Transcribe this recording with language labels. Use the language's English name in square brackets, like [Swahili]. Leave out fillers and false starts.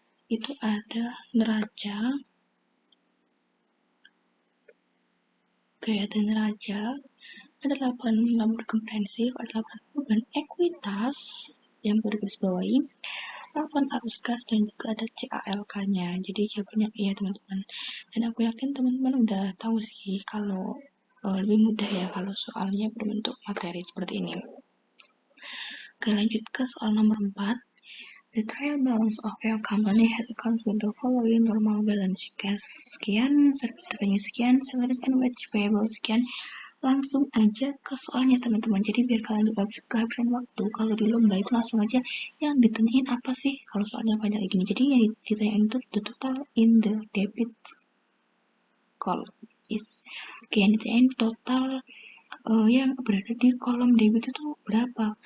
[Indonesian] Itu ada neraca, ada neraca, ada laporan komprehensif, ada laporan beban ekuitas yang perlu digarisbawahi, laporan arus gas, dan juga ada CALK-nya. Jadi jawabannya iya teman-teman. Dan aku yakin teman-teman udah tahu sih kalau lebih mudah ya kalau soalnya berbentuk materi seperti ini. Oke, lanjut ke soal nomor 4. [English] The trial balance of your company has accounts with the following: normal balance cash [Indonesian] sekian, [English] service revenue sekian, salaries and wage payable sekian. [Indonesian] Langsung aja ke soalnya teman-teman. Jadi biar kalian gak kehabisan waktu, kalau di lomba itu langsung aja yang ditanyain apa sih kalau soalnya banyak kayak gini. Jadi yang ditanyain itu [English] the total in the debit column is, [Indonesian] oke, yang ditanyain total yang berada di kolom debit itu berapa.